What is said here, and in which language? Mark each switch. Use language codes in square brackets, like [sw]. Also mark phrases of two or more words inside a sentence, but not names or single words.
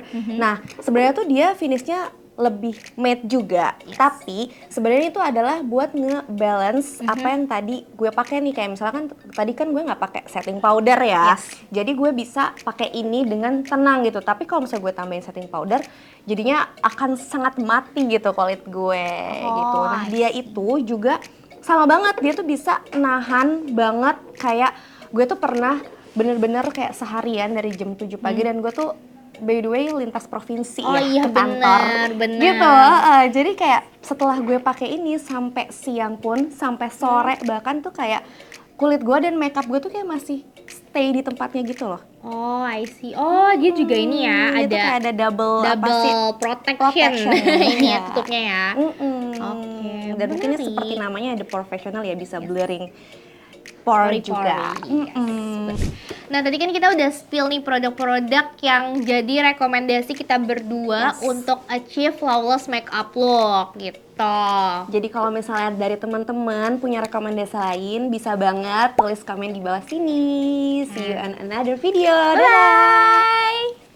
[id] Nah, sebenarnya tuh dia finishnya lebih matte juga, tapi sebenarnya itu adalah buat nge-balance apa yang tadi gue pakai nih, kayak misalkan tadi kan gue nggak pakai [en] setting powder [id] ya, jadi gue bisa pakai ini dengan tenang gitu. Tapi kalau misalnya gue tambahin [en] setting powder, [id] jadinya akan sangat mati gitu kulit gue gitu. Nah, dia itu juga sama banget, dia tuh bisa nahan banget. Kayak gue tuh pernah bener-bener kayak seharian dari jam 7 pagi dan gue tuh [en] by the way [id] lintas provinsi ke kantor gitu. Jadi kayak setelah gue pakai ini sampai siang pun, sampai sore bahkan tuh kayak kulit gue dan makeup gue tuh kayak masih stay di tempatnya gitu loh. [en] Oh, I see. [id] Oh, dia juga ini ya, ada kayak ada double protection. Ini ya tutupnya ya. Dan mungkin seperti namanya The Professional ya, bisa [en] blurring pore [id] juga. Yes. Nah, tadi kan kita udah spill nih produk-produk yang jadi rekomendasi kita berdua untuk [en] achieve flawless makeup look [id] gitu. Jadi kalau misalnya dari teman-teman punya rekomendasi lain, bisa banget tulis komen di bawah sini. [en] See you on another video. [id] Dadah! Bye!